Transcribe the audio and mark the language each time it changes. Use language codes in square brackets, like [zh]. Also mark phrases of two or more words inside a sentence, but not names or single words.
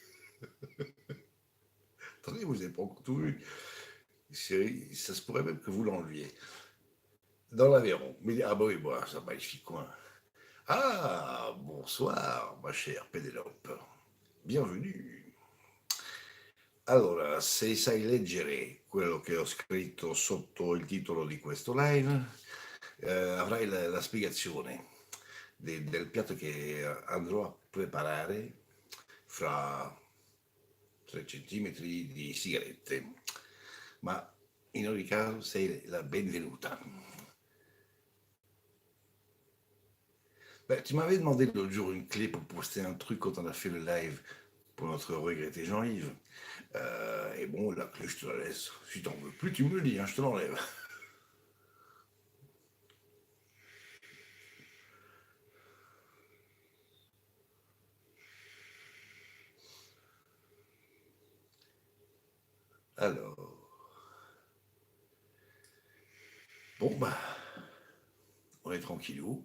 [fr] Attendez, vous n'avez pas encore tout vu. Ça se pourrait même que vous l'enleviez. Dans l'Aveyron. Mais, ah bah oui, bah, c'est un magnifique coin. Ah, bonsoir, ma chère Pénélope. Bienvenue. [it] Allora, se sai leggere quello che ho scritto sotto il titolo di questo live, avrai la spiegazione del piatto che andrò a preparare fra 3 centimetri di sigarette. Ma in ogni caso sei la benvenuta. [fr] Ben, tu m'avais demandé l'autre jour une clé pour poster un truc quand on a fait le live pour notre regretté Jean-Yves. Et bon, la clé, je te la laisse. Si t'en veux plus, tu me le dis, hein, je te l'enlève. Alors, bon, bah, on est tranquillou.